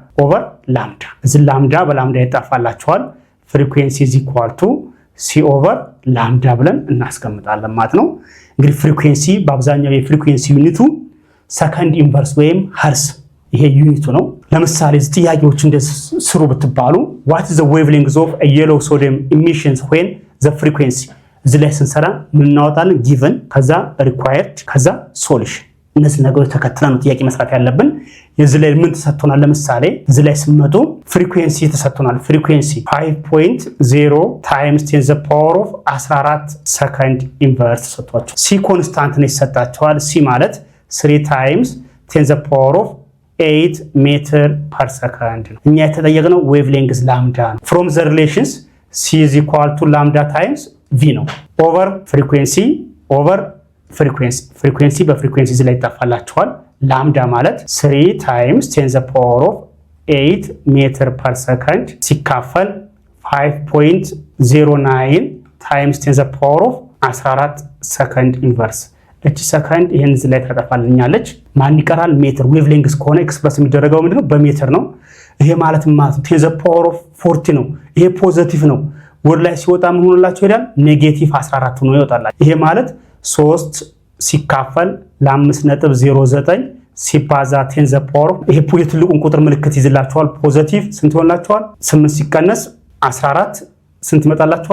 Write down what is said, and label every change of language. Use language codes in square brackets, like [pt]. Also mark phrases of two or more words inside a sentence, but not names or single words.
[am] እዚህ ላምዳ በላምዳ ይጣፋላችኋል። [en] frequency is equal to c over lambda [am] ብለን እናስቀምጣለን ማለት ነው። እንግዲህ ፍሪኩዌንሲ በአብዛኛው የፍሪኩዌንሲ ዩኒቱ [en] second inverse [am] ወይም ኸርስ ይሄ ዩኒቱ ነው። ለምሳሌ ጥያቄዎች እንደዚህ ስሩ ብትባሉ [en] what is the wavelength of a yellow sodium emissions when the frequency [am] እዚህ ላይ ስንሰራ ምን እናወጣለን? given ከዛ required ከዛ solution። እነዚህ ነገሮች ተከትለን ነው ጥያቄ መስራት ያለብን። የዚህ ላይ ምን ተሰጥቶናል? ለምሳሌ እዚህ ላይ ስንመጡ ፍሪኩዌንሲ ተሰጥቶናል። ፍሪኩዌንሲ 5.0 [en] times 10 the power of 14 second inverse [am] ተሰጥቷቸው ሲ ኮንስታንት ነው ይሰጣቸዋል። ሲ ማለት 3 [en] times 10 the power of 8 meter per second [am] ነው። እኛ የተጠየቅነው [en] wave length [am] ላምዳ ነው። [en] from the relations c is equal to lambda times v [am] ነው። [en] over frequency over frequency [am] በፍሪኩዌንሲ እዚህ ላይ ይጣፋላችኋል። ላምዳ ማለት 3 [en] times 10 the power of 8 meter per second [am] ሲካፈል 5.09 [en] times 10 the power of 14 second inverse። [am] እቺ ሰከንድ ይሄን እዚህ ላይ ተጠፋልኛለች። ማን ይቀራል? ሜትር። [en] wave length [am] ከሆነ ኤክስፕረስ የሚደረገው ምንድነው? በሜትር ነው። ይሄ ማለት ማለት [en] 10 the power of 40 [am] ነው። ይሄ ፖዚቲቭ ነው። ወደ ላይ ሲወጣ ምን ሆነላችሁ ይሄዳል? ኔጌቲቭ 14 ሆኖ ይወጣላችሁ። ይሄ ማለት 3 ሲካፈል ለ5.09 ሲባዛ [en] 10 the power [am] ይሄ የትልቁን ቁጥር ምልክት ይዝላችኋል። ፖዚቲቭ ስንት ሆነላችኋል? 8 ሲቀነስ 14 ስንት ይመጣላችኋል?